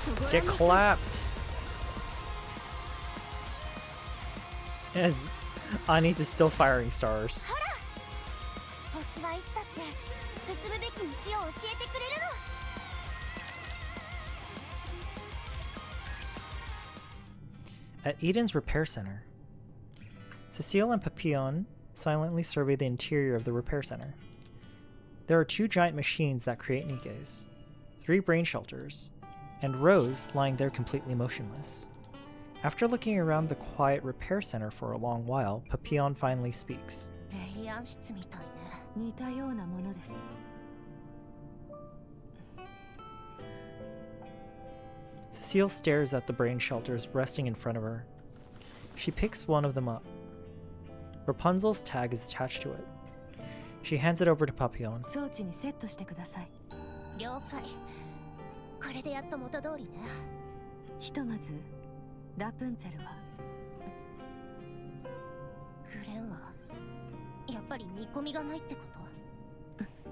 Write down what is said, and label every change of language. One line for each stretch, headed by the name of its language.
English: Get clapped! As Anis is still firing stars.
Japanese: 星はいつだって進むべき道を教えてくれるの。
English: At Eden's repair center, Cecile and Papillon silently survey the interior of the repair center. There are 2 giant machines that create Nikkes, 3 brain shelters, and Rose lying there completely motionless. After looking around the quiet repair center for a long while, Papillon finally speaks.
Japanese: レイアン室みたいね。似たようなものです。
English: Cecile stares at the brain shelters resting in front of her. She picks one of them up. Rapunzel's tag is attached to it. She hands it over to Papillon.
Japanese: 装置にセットしてください。了解。これでやっと元通りね。ひとまずラプンツェルはグレンはやっぱり見込みがないってこと？